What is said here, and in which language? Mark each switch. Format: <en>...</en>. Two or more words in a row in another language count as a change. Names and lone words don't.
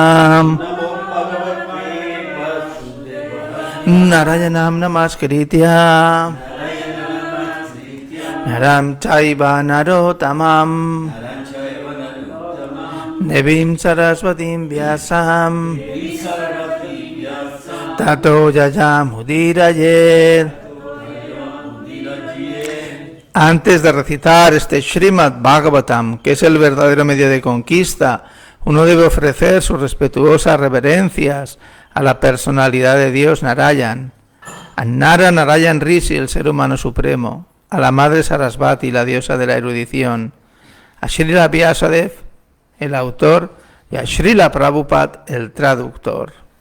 <sa>नारायणं नमस्कृत्य नरं चैव नरोत्तमं देवीं सरस्वतीं व्यासं ततो जयम् उदीरयेत्.</sa> <es>Antes de recitar este Srimad Bhagavatam, que es el verdadero medio de conquista, uno debe ofrecer sus respetuosas reverencias a la personalidad de Dios Narayan, a Nara Narayan Rishi, el ser humano supremo, a la madre Sarasvati, la diosa de la erudición, a Srila Vyasadev, el autor, y a Srila Prabhupada, el traductor.</es>